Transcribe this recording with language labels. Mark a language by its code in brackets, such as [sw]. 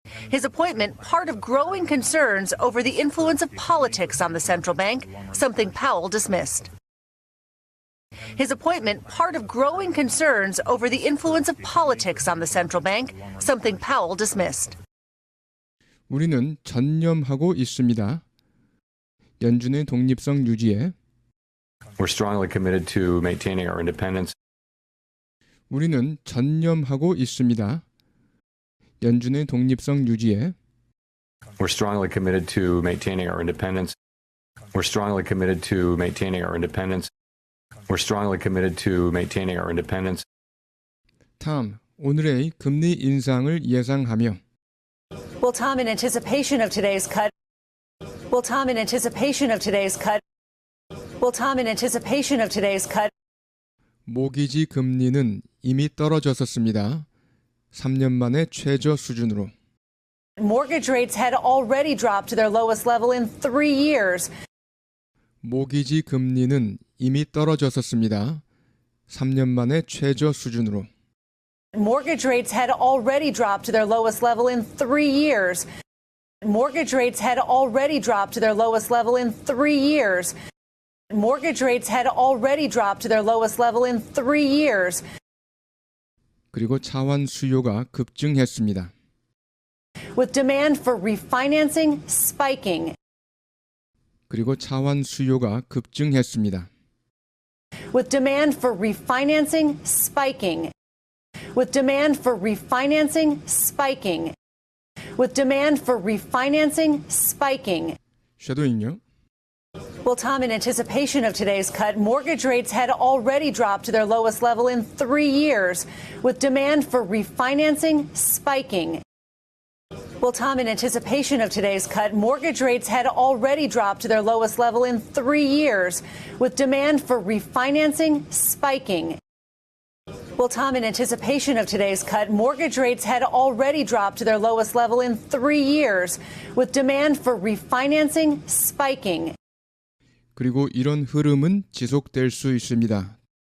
[en] His appointment part of growing concerns over the influence of politics on the central bank, something Powell dismissed. His appointment part of growing concerns over the influence of politics on the central bank, something Powell dismissed. [ko] 우리는 전념하고 있습니다. 연준의 독립성 유지에 [en] We're strongly committed to maintaining our independence. [ko] 우리는 전념하고 있습니다. 연준의 독립성 유지에 [en] We're strongly committed to maintaining our independence. We're strongly committed to maintaining our independence. We're strongly committed to maintaining our independence. [ko] 다음, 오늘의 금리 인상을 예상하며 [en] Well, Tom, in anticipation of today's cut. Well, Tom, in anticipation of today's cut. Well, Tom, in anticipation of today's cut. [ko] 모기지 금리는 이미 떨어졌었습니다. 3년 만에 최저 수준으로. [en] Mortgage rates had already dropped to their lowest level in 3 years. [ko] 모기지 금리는 이미 떨어졌었습니다. 3년 만에 최저 수준으로. [en] Mortgage rates had already dropped to their lowest level in 3 years. Mortgage rates had already dropped to their lowest level in 3 years. Mortgage rates had already dropped to their lowest level in 3 years. [ko] 그리고 차환 수요가 급증했습니다. [en] With demand for refinancing spiking. [ko] 그리고 차환 수요가 급증했습니다. [en] With demand for refinancing spiking. With demand for refinancing spiking. With demand for refinancing spiking. [ko] 쉐도잉요. [en] Well, Tom, in anticipation of today's cut, mortgage rates had already dropped to their lowest level in 3 years, with demand for refinancing spiking. Well, Tom, in anticipation of today's cut, mortgage rates had already dropped to their lowest level in 3 years, with demand for refinancing spiking. Well, Tom, in anticipation of today's cut, mortgage rates had already dropped to their lowest level in 3 years, with demand for refinancing spiking. [ko] 그리고 이런 흐름은 지속될 수 있습니다.